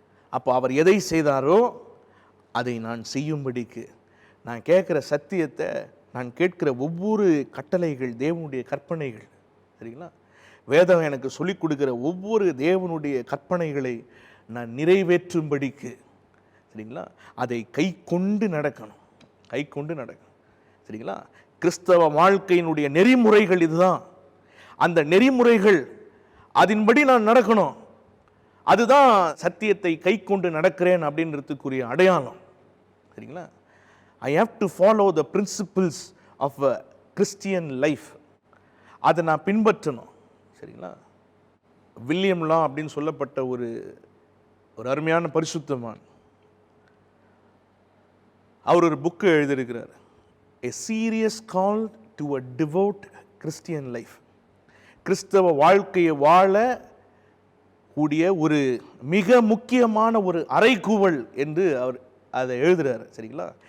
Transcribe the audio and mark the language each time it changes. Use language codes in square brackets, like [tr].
[ta] அப்போ அவர் எதை செய்தாரோ அதை நான் செய்யும்படிக்கு, நான் கேட்குற சத்தியத்தை, நான் கேட்கிற ஒவ்வொரு கட்டளைகள் தேவனுடைய கற்பனைகள், சரிங்களா, வேதம் எனக்கு சொல்லிக் கொடுக்கிற ஒவ்வொரு தேவனுடைய கற்பனைகளை நான் நிறைவேற்றும்படிக்கு, சரிங்களா, அதை கை கொண்டு நடக்கணும், கை கொண்டு நடக்கணும். சரிங்களா? கிறிஸ்தவ வாழ்க்கையினுடைய நெறிமுறைகள் இதுதான். அந்த நெறிமுறைகள் அதன்படி நான் நடக்கணும். அதுதான் சத்தியத்தை கை கொண்டு நடக்கிறேன் அப்படின்றதுக்குரிய அடையாளம். சரிங்களா? [en] I have to follow the principles of a Christian life. [ta] அதை நான் பின்பற்றணும். சரிங்களா? வில்லியம் லா அப்படின்னு சொல்லப்பட்ட ஒரு அருமையான பரிசுத்தவான், அவர் ஒரு புக்கு எழுதியிருக்கிறார், A Serious Call to a Devout Christian Life. கிறிஸ்தவ வாழ்க்கையை வாழ கூடிய ஒரு மிக முக்கியமான ஒரு அறைகூவல் என்று அவர் அதை எழுதுகிறார். சரிங்களா?